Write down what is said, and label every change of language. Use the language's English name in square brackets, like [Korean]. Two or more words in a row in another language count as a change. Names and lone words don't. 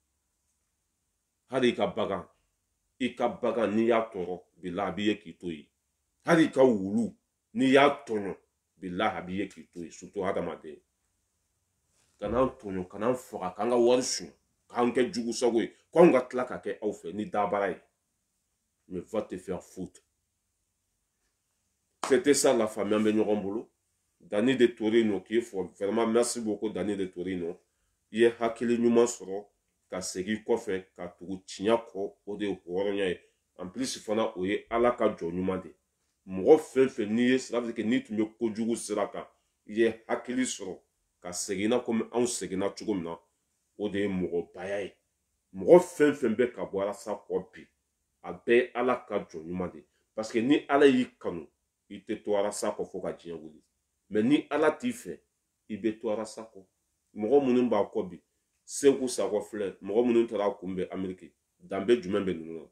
[Bambara] hali i ka bagan n'i y'a tɔɔrɔ bila a b'i ye k'i to ye hali i ka wulu n'i y'a tɔɲɔ bila a b'i ye k'i to ye surtout hadamaden kan'an tɔɲɔ kan'an faga k'an ka wari suɲɛ k'an kɛ jugu sago ye k'anw ka tila ka kɛ aw fɛ ni dabara ye [French] mais va te faire foutre. C'était ça la famille en [Bambara] ɲɔgɔn bolo Dani de Torino [French] qui est fort vraiment merci beaucoup [Bambara] Dani de Torino i ye hakili ɲuman sɔrɔ ka segin kɔfɛ ka tugu tiɲɛ kɔ o de ye hɔrɔnya ye [French] en plus [Bambara] fana o ye Ala ka jɔ ɲuman de mɔgɔ fɛn fɛn n'i ye [French] ça veut dire que [Bambara] n'i tun bɛ kojugu sira kan i ye hakili sɔrɔ ka seginna komi anw seginna cogo min na o de ye mɔgɔbaya ye mɔgɔ fɛn fɛn bɛ ka bɔ Alasa kɔ bi a bɛɛ ye Ala ka jɔ ɲuman de [French] parce que [Bambara] ni Ala y'i kanu i tɛ to Alasa kɔ fo ka diɲɛ wuli mais ni Ala t'i fɛ i bɛ to Alasa kɔ mɔgɔ minnu b'a kɔ bi Seku Sakɔ filɛ mɔgɔ minnu taara kunbɛn Ameriki danbe jumɛn bɛ ninnu na